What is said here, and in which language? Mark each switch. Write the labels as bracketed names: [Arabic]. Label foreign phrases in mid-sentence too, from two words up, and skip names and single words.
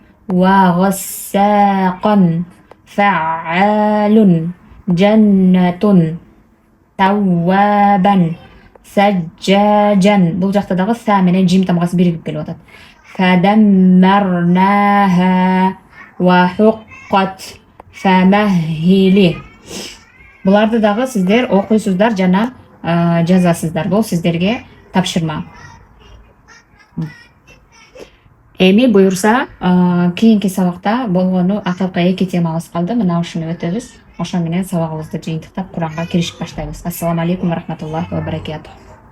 [Arabic] وغساقا, فعال, جنة, توابا, سجاجا. [Kyrgyz] бул жакта дагы са менен жим тамгасы биригип келип атат. [Arabic] فدمرناها وحقت فمهلي. [Kyrgyz] Буларды дагы сиздер окуйсуздар жана жазасыздар. Бул сиздерге тапшырма. Эми буюрса кийинки сабакта болгону акыркы эки темабыз калды. Мына ушуну өтөбүз. Ошо менен сабагыбызды жыйынтыктап Куранга киришип баштайбыз. [Arabic] السلام عليكم ورحمة الله وبركاته.